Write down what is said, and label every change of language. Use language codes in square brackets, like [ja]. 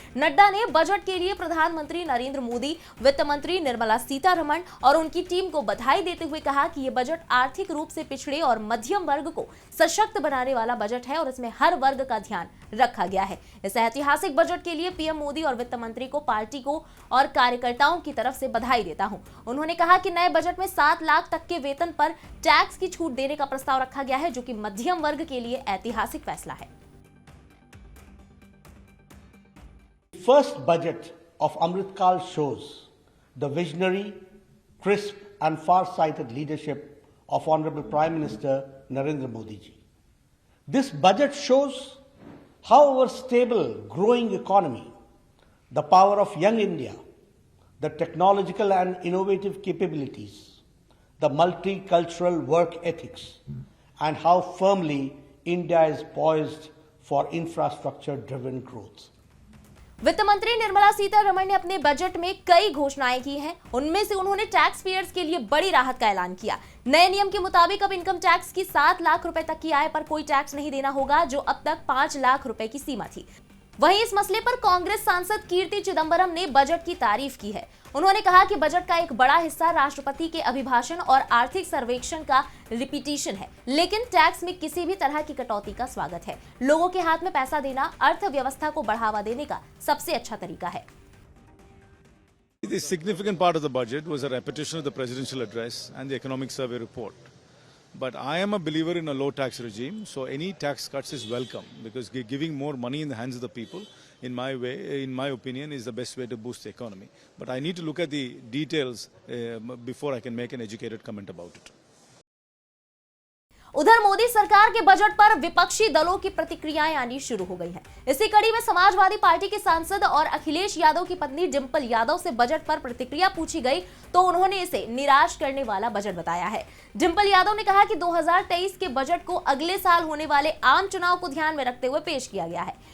[hi] नड्डा ने बजट के लिए प्रधानमंत्री नरेंद्र मोदी, वित्त मंत्री निर्मला सीतारमण और उनकी टीम को बधाई देते हुए कहा कि यह बजट आर्थिक रूप से पिछड़े और मध्यम वर्ग को सशक्त बनाने वाला बजट है और इसमें हर वर्ग का ध्यान रखा गया है। इस ऐतिहासिक बजट के लिए पीएम मोदी और वित्त मंत्री को, पार्टी को और कार्यकर्ताओं की तरफ से बधाई देता हूं। उन्होंने कहा कि नए बजट में 7 लाख तक के वेतन पर टैक्स की छूट देने का प्रस्ताव रखा गया है, जो कि मध्यम वर्ग के लिए ऐतिहासिक फैसला है। [en] First budget of Amritkal shows the visionary, crisp and far-sighted leadership of Honorable Prime Minister Narendra Modi ji. This budget shows how our stable, growing economy, the power of young India, the technological and innovative capabilities, the multicultural work ethics, and how firmly India is poised for infrastructure-driven growth. [hi] वित्त मंत्री निर्मला सीतारमण ने अपने budget में कई घोषणाएं की हैं। उनमें से उन्होंने टैक्स पेयर्स के लिए बड़ी राहत का ऐलान किया। नए नियम के मुताबिक अब इनकम टैक्स की 7 लाख रुपए तक की आय पर कोई टैक्स नहीं देना होगा, जो अब तक 5 लाख रुपए की सीमा थी। वहीं इस मसले पर कांग्रेस सांसद कीर्ति चिदंबरम ने बजट की तारीफ की है। उन्होंने कहा कि बजट का एक बड़ा हिस्सा राष्ट्रपति के अभिभाषण और आर्थिक सर्वेक्षण का रिपीटिशन है, लेकिन टैक्स में किसी भी तरह की कटौती का स्वागत है। लोगों के हाथ में पैसा देना अर्थव्यवस्था को बढ़ावा देने का सबसे अच्छा तरीका है। [en] The significant part of the budget was a repetition of the presidential address and the economic survey report. But I am a believer in a low tax regime, so any tax cuts is welcome because giving more money in the hands of the people, in my opinion, is the best way to boost the economy. But I need to look at the details before I can make an educated comment about it. [hi] उधर मोदी सरकार के budget पर विपक्षी दलों की प्रतिक्रियाएं आनी शुरू हो गई हैं। इसी कड़ी में समाजवादी पार्टी के सांसद और अखिलेश यादव की पत्नी डिंपल यादव से बजट पर प्रतिक्रिया पूछी गई तो उन्होंने इसे निराश करने वाला बजट बताया है। डिंपल यादव ने कहा कि 2023 के बजट को अगले साल होने वाले आम चुनाव को ध्यान में रखते हुए पेश किया गया है।